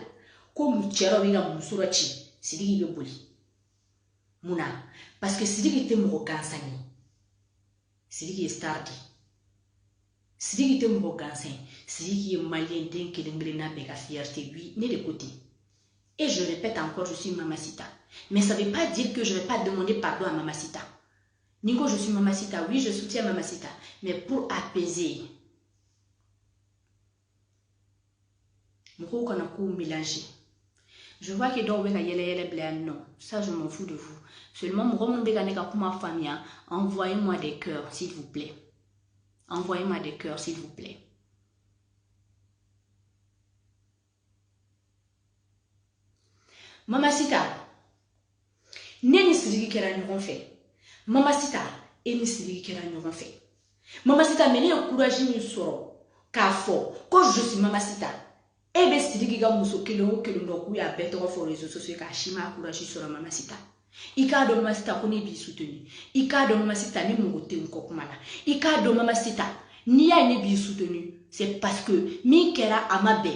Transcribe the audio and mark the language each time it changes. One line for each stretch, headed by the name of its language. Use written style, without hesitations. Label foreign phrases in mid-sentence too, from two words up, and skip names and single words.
Bambara: Ko cɛ dɔ bɛ ka muso dɔ ci, Sidiki bɛ boli. Munna? Parce que Sidiki tɛ mɔgɔ gansan ye. Sidiki ye star de. Sidiki tɛ mɔgɔ gansan ye. Sidiki ye malien den kelen-kelenna bɛɛ ka fierté. Oui, ne de ko ten.
French: Et je répète encore, je suis Mamacita. Mais ça ne veut pas dire que je ne vais pas demander pardon à Mamacita. Nico, je suis Mamacita. Oui, je soutiens Mamacita. Mais pour apaiser.
Bambara: Moko kana ko
French: mélanger. Je vois que dans non, ça je m'en fous de vous. Seulement, envoyez-moi des cœurs, s'il vous plaît. Envoyez-moi des cœurs, s'il vous plaît.
Bambara: Mamacita, ne ni sirigi kɛra ɲɔgɔn fɛ. Mamacita, e ni sirigi kɛra ɲɔgɔn fɛ. Mamacita, mais ne ye courage min sɔrɔ k'a fɔ ko
French: je suis Mamacita.
Bambara: E bɛ sirigi ka muso kelen o kelen dɔ k'u y'a bɛɛ tɔgɔ fɔ réseaux sociaux k'a si ma courage sɔrɔ Mamacita. I k'a dɔn Mamacita ko ne b'i soutenir. I k'a dɔn Mamacita ni mɔgɔ tɛ n kɔ kuma la. I k'a dɔn Mamacita n'i y'a ye ne b'i soutenir,
French: c'est parce que
Bambara: min kɛra a ma bɛn.